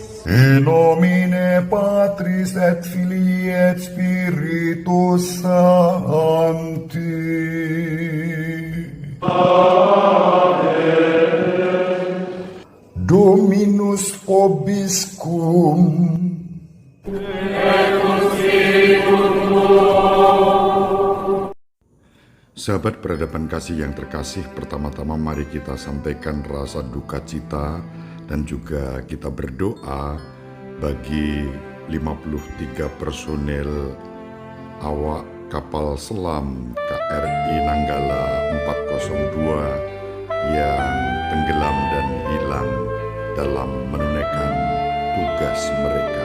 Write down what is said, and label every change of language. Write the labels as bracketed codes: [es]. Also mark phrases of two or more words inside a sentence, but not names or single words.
[la] In nomine Patris et Filii et Spiritus Sancti. Dominus vobiscum. [id] Sahabat peradaban kasih yang terkasih, pertama-tama mari kita sampaikan rasa duka cita dan juga kita berdoa bagi 53 personel awak kapal selam KRI Nanggala 402 yang tenggelam dan hilang dalam menunaikan tugas mereka.